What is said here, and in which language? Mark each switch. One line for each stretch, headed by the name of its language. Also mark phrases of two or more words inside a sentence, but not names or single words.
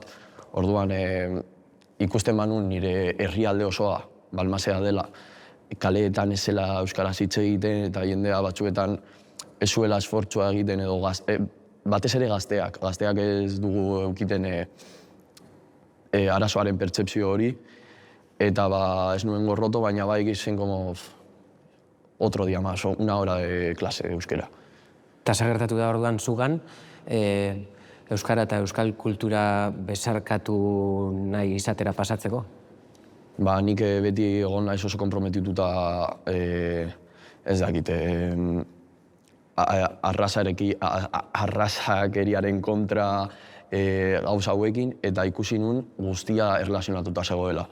Basque: Orduan ikusten manun nire herrialde osoa, Balmaseda dela, kaleetan ez zela euskaraz hitz egiten eta jendea batzuetan ez zuela esfortzua egiten edo batez ere gazteak ez dugu eukiten arazoaren pertsepzio hori, eta ez nuen gorroto, baina bai zen
Spanish: como otro día más, una hora de clase de euskera.
Basque: Eta gertatu da orduan zugan, euskara eta euskal kultura besarkatu nahi izatera pasatzeko? Nik beti egon naiz oso komprometituta, ez dakit, arrazakeriaren kontra gauza hauekin, eta ikusi nun guztia erlazionatuta zegoela.